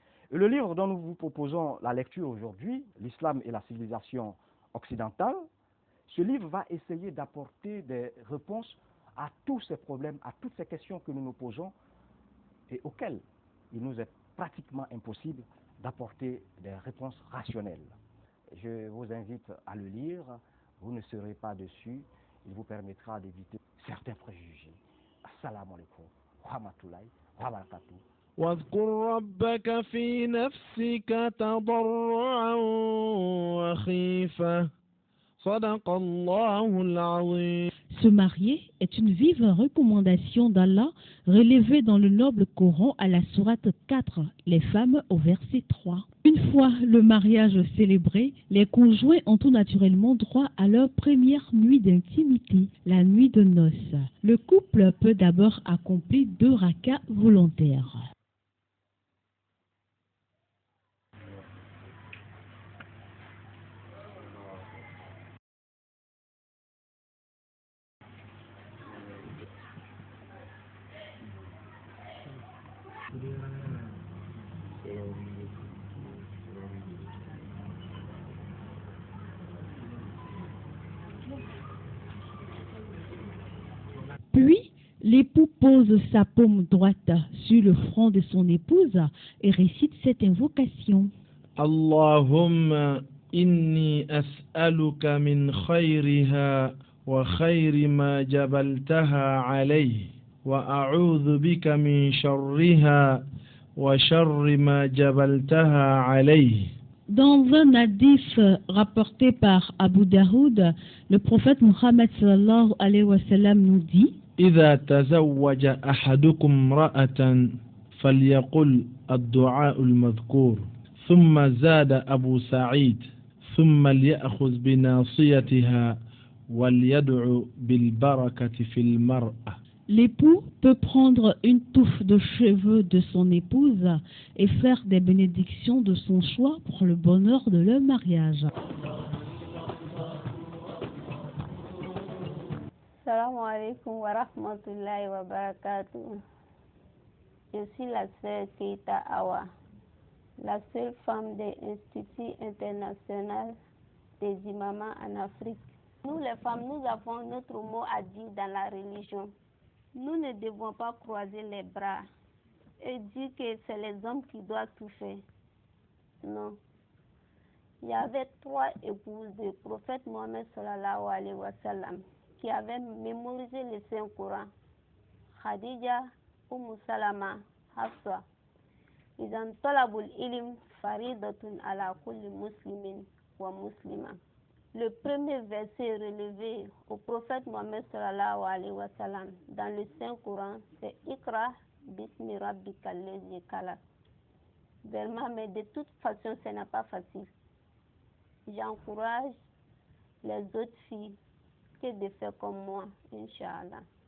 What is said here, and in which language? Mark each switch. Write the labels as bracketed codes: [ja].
[fr] Et le livre dont nous vous proposons la lecture aujourd'hui, L'islam et la civilisation occidentale, ce livre va essayer d'apporter des réponses à tous ces problèmes, à toutes ces questions que nous nous posons et auxquelles il nous est pratiquement impossible d'apporter des réponses rationnelles. Je vous invite à le lire, vous ne serez pas déçus, il vous permettra d'éviter certains préjugés. [ar] Assalamu alaikum wa rahmatullahi wa barakatuh. واذكر ربك في نفسك تضرعا وخيفة صدق الله العظيم. [fr] Se marier est une vive recommandation d'Allah relevée dans le noble Coran à la sourate 4, les femmes au verset 3. Une fois le mariage célébré, les conjoints ont tout naturellement droit à leur première nuit d'intimité, la nuit de noces. Le couple peut d'abord accomplir 2 rakas volontaires. Puis, l'époux pose sa paume droite sur le front de son épouse et récite cette invocation. [ar] اللهم إني أسألك من خيرها وخير ما جبلتها عليه وأعوذ بك من شرها وشر ما جبلتها عليه. [fr] Dans un hadith rapporté par Abu Daoud, le prophète Muhammad [ar] sallallahu alayhi wa sallam [fr] nous dit: [ar] إذا تزوج أحدكم امرأة فليقل الدعاء المذكور. ثم زاد أبو سعيد ثم ليأخذ بناصيتها وليدعو بالبركة في المرأة. [fr] L'époux peut prendre une touffe de cheveux de son épouse et faire des bénédictions de son choix pour le bonheur de leur mariage. [ar] Salam alaikum wa rahmatullahi wa barakatuh. [fr] Je suis la sœur Keita Awa, la seule femme de l'Institut international des imams en Afrique. Nous les femmes, nous avons notre mot à dire dans la religion. Nous ne devons pas croiser les bras et dire que c'est les hommes qui doivent tout faire. Non. Il y avait 3 épouses du prophète Mohammed [ar] sallallahu alayhi wa sallam [fr] qui avaient mémorisé le Saint-Coran. Khadija, Salama, Hafsa. [ar] إذا طلب العلم فريضة على كل مسلم ومسلمة. [fr] Le premier verset relevé au prophète Mohammed [ar] sallallahu alayhi wa sallam [fr] dans le Saint-Coran, c'est [ar] Iqra bismi rabbika allazi khalaq. [fr] Vraiment, mais de toute façon, ce n'est pas facile. J'encourage les autres filles que de faire comme moi, Inch'Allah.